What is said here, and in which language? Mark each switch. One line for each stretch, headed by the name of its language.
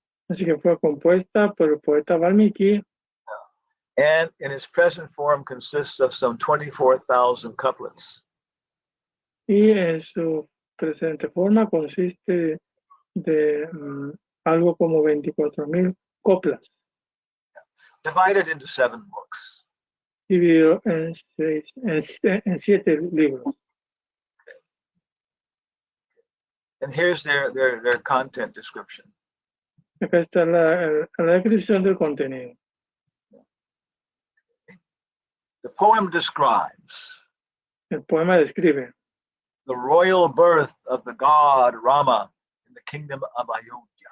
Spanish: Así que fue compuesta por el poeta Valmiki
English: and in its present form consists of some 24,000 couplets.
Spanish: y en su presente forma consiste de algo como 24,000 coplas,
English: Divided into 7 books.
Spanish: dividido en 7 libros.
English: And here's their content description.
Spanish: Acá está la descripción del contenido.
English: The poem describes
Spanish: El poema describe
English: the royal birth of the god Rama in the kingdom of Ayodhya.